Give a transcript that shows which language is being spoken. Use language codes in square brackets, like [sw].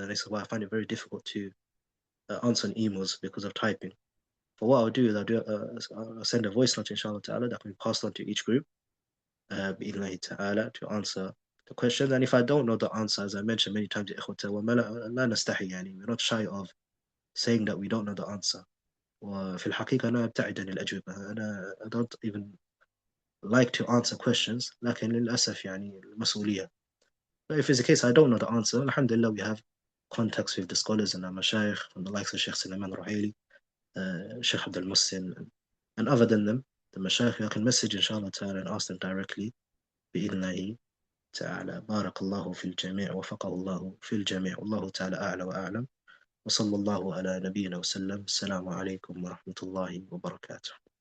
[en] And this is why I find it very difficult to answer on emails because of typing. But what I'll do is I'll send a voice note, inshallah ta'ala, that can be passed on to each group, bi'idhnillahi ta'ala, to answer the questions. And if I don't know the answer, as I mentioned many times, we're not shy of saying that we don't know the answer. [ar] وفي الحقيقة أنا أبتعد عن الأجوبة. أنا [en] I don't even like to answer questions, [ar] لكن للأسف يعني المسؤولية. [en] But if it's the case I don't know the answer, alhamdulillah we have contacts with the scholars and our mashayikh from the likes of Sheikh Sulaiman Ruhaili, Sheikh Abdul Mussin, and other than them, the mashayikh, you can message inshallah ta'ala and ask them directly [ar] بإذن الله تعالى. بارك الله في الجميع وفقه الله في الجميع والله تعالى أعلى وأعلم وصلى الله على نبينا وسلم. السلام عليكم ورحمة الله وبركاته.